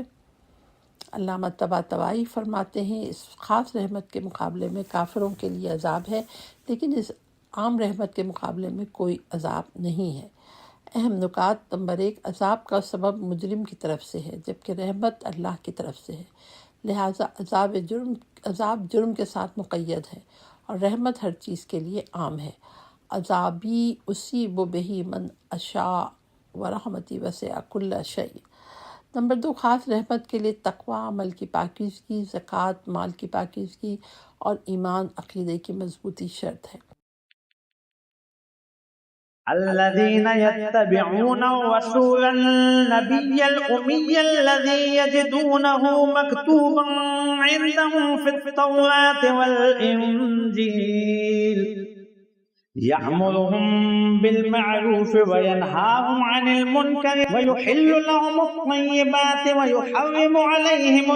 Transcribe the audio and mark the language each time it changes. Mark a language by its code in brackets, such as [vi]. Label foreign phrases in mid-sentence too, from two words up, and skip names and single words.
[ur] علامہ طباطبائی فرماتے ہیں، اس خاص رحمت کے مقابلے میں کافروں کے لیے عذاب ہے، لیکن اس عام رحمت کے مقابلے میں کوئی عذاب نہیں ہے۔ اہم نکات، نمبر 1، عذاب کا سبب مجرم کی طرف سے ہے جبکہ رحمت اللہ کی طرف سے ہے، لہٰذا عذاب جرم کے ساتھ مقید ہے اور رحمت ہر چیز کے لیے عام ہے۔ [ar] عذابی اصیب بہ من اشاء ورحمتی وسع کل شیء۔ [ur] نمبر 2، خاص رحمت کے لیے تقویٰ، عمل کی پاکیزگی، زکوٰۃ، مال کی پاکیزگی اور ایمان عقیدے کی مضبوطی شرط ہے۔ [ar] الذين يتبعون الرسول النبي الأمي الذي يجدونه مكتوبا عندهم في التوراة والإنجيل يأمرهم بالمعروف وينهاهم عن المنكر ويحل لهم الطيبات ويحرم